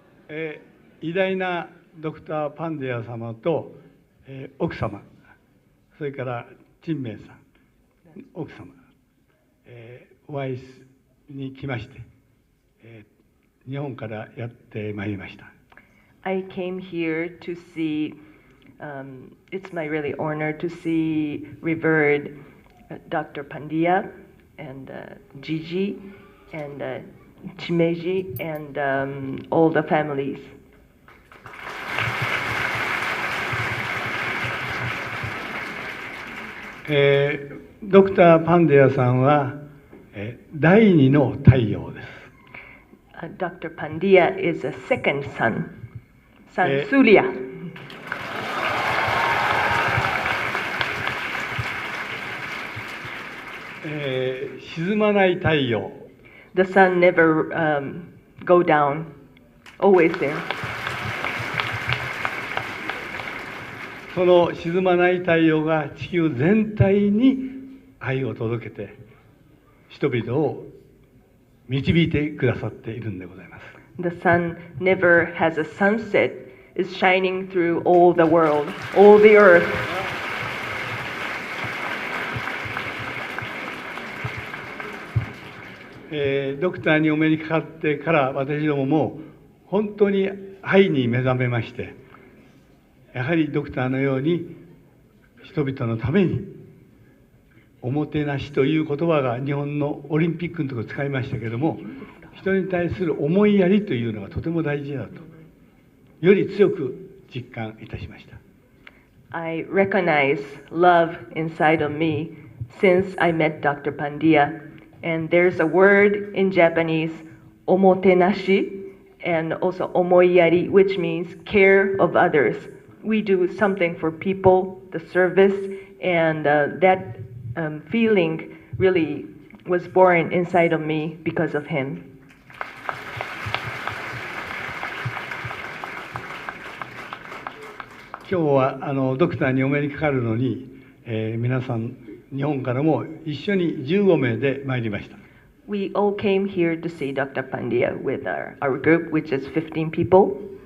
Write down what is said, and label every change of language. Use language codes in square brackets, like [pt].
[ja] Eh, 偉大なドクター・パンデア様と、奥様、それから陳明さん、奥様、お会いに来まして、日本からやってまいりました。 [en] I came here to see, it's my really honor to see revered Dr. Pandya and Gigi and Chimeji and all the families. [ja] ドクター・パンデアさんは、第二の太陽です。 [en] Dr. Pandya is a second sun, Sun Surya. [ja] 沈まない太陽。 [en] The sun never go down, always there. [ja] その沈まない太陽が地球全体に愛を届けて人々を導いてくださっているんでございます。 [en] The sun never has a sunset, is shining through all the world, all the earth. [ja] ドクターにお目にかかってから私どもも本当に愛に目覚めまして、やはりドクターのように人々のためにおもてなしという言葉が日本のオリンピックのところ使いましたけれども、人に対する思いやりというのがとても大事だとより強く実感いたしました。 [en] I recognize love inside of me since I met Dr. Pandya. And there's a word in Japanese, omotenashi, and also omoiyari, which means care of others. We do something for people, the service, and that feeling really was born inside of me because of him. [ja] 今日はドクターにお目にかかるのに、皆さん日本からも一緒に15名で参りました。 [en] We all came here to see Dr. Pandya with our group, which is 15 people.